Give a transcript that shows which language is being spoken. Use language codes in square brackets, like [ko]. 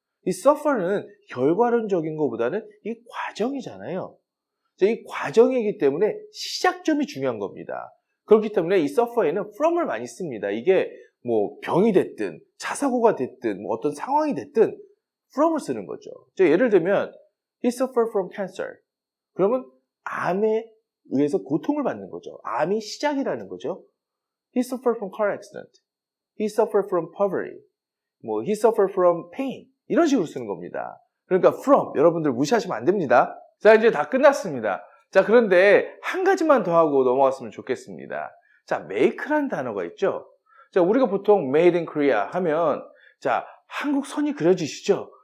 [ko] 이 suffer는 결과론적인 것보다는 이 과정이잖아요. 자, 이 과정이기 때문에 시작점이 중요한 겁니다. 그렇기 때문에 이 suffer에는 from을 많이 씁니다. 이게 뭐 병이 됐든 자사고가 됐든 뭐 어떤 상황이 됐든 from을 쓰는 거죠. 자, 예를 들면 [en] he suffered from cancer. [ko] 그러면 암에 의해서 고통을 받는 거죠. 암이 시작이라는 거죠. [en] he suffered from car accident. he suffered from poverty. 뭐 he suffered from pain. [ko] 이런 식으로 쓰는 겁니다. 그러니까 from 여러분들 무시하시면 안 됩니다. 자, 이제 다 끝났습니다. 자, 그런데 한 가지만 더 하고 넘어갔으면 좋겠습니다. 자, make라는 단어가 있죠. 자, 우리가 보통 made in Korea 하면 자, 한국 선이 그려지시죠?